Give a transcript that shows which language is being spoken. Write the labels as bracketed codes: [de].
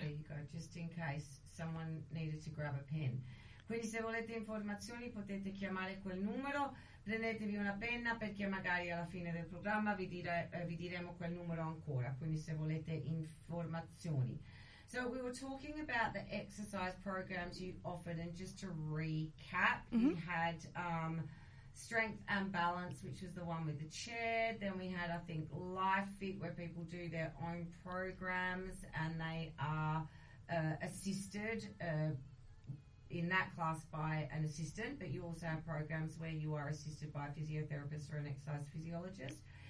[en] There you go, just in case someone needed to grab a pen. [it] Quindi se volete informazioni potete chiamare quel numero. Prendetevi una penna, perché magari alla fine del programma vi diremo quel numero ancora. Quindi se volete informazioni. [en] So we were talking about the exercise programs you offered, and just to recap, you had strength and balance, which was the one with the chair. Then we had, I think, Life Fit, where people do their own programs and they are assisted in that class by an assistant, but you also have programs where you are assisted by a physiotherapist or an exercise physiologist.